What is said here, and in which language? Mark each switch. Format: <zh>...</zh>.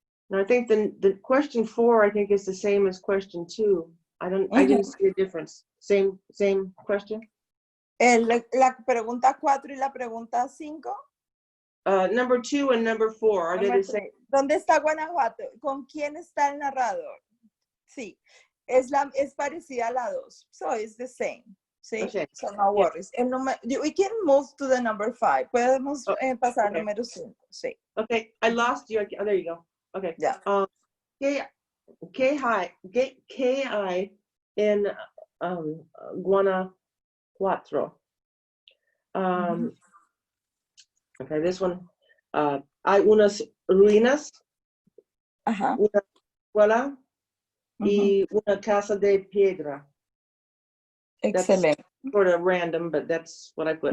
<en>Now I think the question 4, I think, is the same as question 2. I didn't see a difference. Same question.</en> <es>La pregunta 4 y la pregunta 5.</es> <en>Number 2 and number 4 are they the same?</en> <es>¿Dónde está Guanajuato? ¿Con quién está el narrador? Sí, es parecida a la 2.</es> <en>So it's the same. Sí, okay. So no worries. We can move to the number 5.</en> <es>Podemos pasar al número 5. Sí.</es> <en>Okay, I lost you. Oh, there you go. Okay. Yeah. K-I in Guanajuato. Okay, this one.</en> <es>Hay unas ruinas, una escuela y una casa de piedra. Excelente.</es> <en>That's sort of random, but that's what I put.</en>